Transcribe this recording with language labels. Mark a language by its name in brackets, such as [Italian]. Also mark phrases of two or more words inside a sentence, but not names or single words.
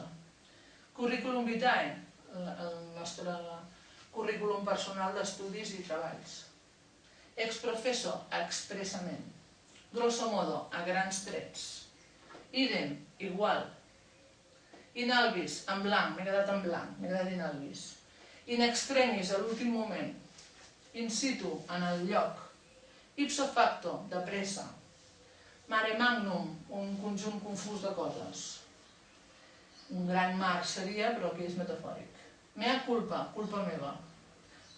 [Latin] Curriculum vitae, [Catalan] el nostre currículum personal d'estudis i treballs. [Latin] Ex professo, [Catalan] expressament. [Latin] Grosso modo, [Catalan] a grans trets. Idem, igual. [Latin] In albis, [Catalan] en blanc, m'he quedat en blanc, m'he quedat [Latin] in albis. In extremis, [Catalan] a l'últim moment. [Latin] In situ, [Catalan] en el lloc. [Latin] Ipso facto, [Catalan] de pressa. [Latin] Mare magnum, [Catalan] un conjunt confús de coses. Un gran mar seria, però aquí és metafòric. [Latin] Mea culpa, [Catalan] culpa meva.